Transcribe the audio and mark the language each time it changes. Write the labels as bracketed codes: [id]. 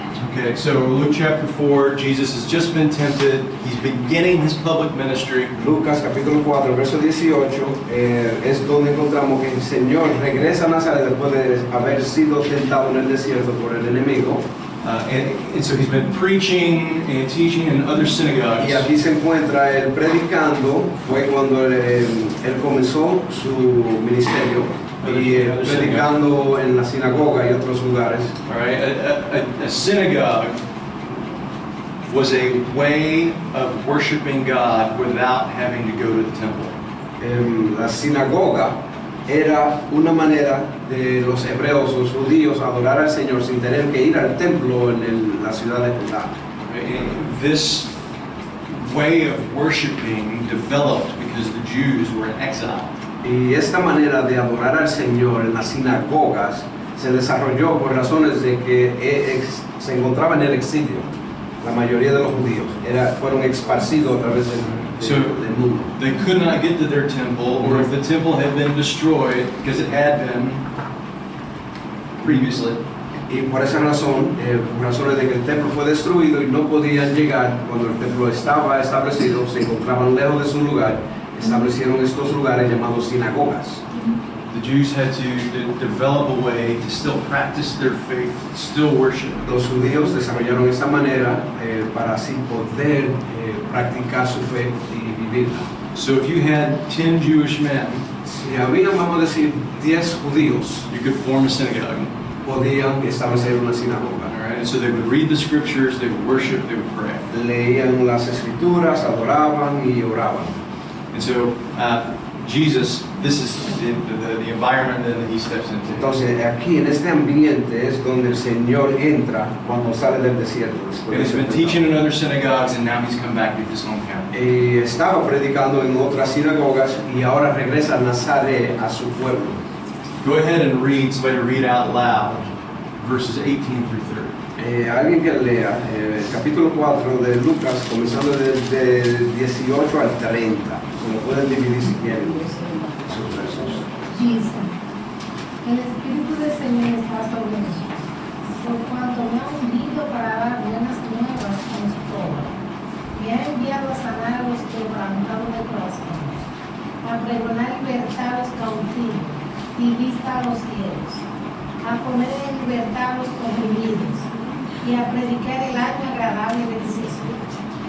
[en] Okay, so Luke chapter 4, Jesus has just been tempted. He's beginning his public ministry. [es] Lucas capítulo 4, verso 18, es donde encontramos que el Señor regresa a Nazaret después de haber sido tentado en el desierto por el enemigo. [en] And so he's been preaching and teaching in other synagogues. [es] Y aquí se encuentra él predicando, fue cuando él comenzó su ministerio, y predicando en la sinagoga y otros lugares. [en] All right, a synagogue was a way of worshiping God without having to go to the temple. [es] La sinagoga era una manera de los hebreos, los judíos, adorar al Señor sin tener que ir al templo en la ciudad de Judá. [en] Right? And this way of worshiping developed because the Jews were in exile. [es] Y esta manera de adorar al Señor en las sinagogas se desarrolló por razones de que se encontraba en el exilio. La mayoría de los judíos fueron esparcidos a través del mundo. [en] They could not get to their temple, or if the temple had been destroyed, because it had been previously, [es] Y por esa razón, por razones de que el templo fue destruido y no podían llegar cuando el templo estaba establecido, se encontraban lejos de su lugar, establecieron estos lugares llamados sinagogas. [en] the Jews had to develop a way to still practice their faith, still worship. [es] Los judíos desarrollaron esta manera para así poder practicar su fe y vivirla. [en] So if you had 10 Jewish men, [es] Si habían, vamos a decir, 10 judíos, [en] you could form a synagogue. [es] podían establecer una sinagoga. [en] All right, and so they would read the scriptures, they would worship, they would pray. [es] Leían las escrituras, adoraban y oraban. [en] And so Jesus, this is the environment that he steps into. [es] Entonces, aquí en este ambiente es donde el Señor entra cuando sale del desierto. [en] And he's been teaching in other synagogues, and now he's come back to his hometown. [es] Estaba predicando en otras sinagogas y ahora regresa a Nazaret, a su pueblo. [en] Go ahead and read, somebody read out loud, verses 18 through 30. [es] Alguien que lea el capítulo 4 de Lucas, comenzando desde 18 al 30. Como pueden dividir si quieren sus versos. Dice, el Espíritu del Señor está sobre mí, por cuanto me ha ungido para dar buenas nuevas a los pobres, me ha enviado a sanar a los quebrantados de corazón, a pregonar libertad a los cautivos y vista a los ciegos, a poner en libertad a los oprimidos y a predicar el año agradable del Señor.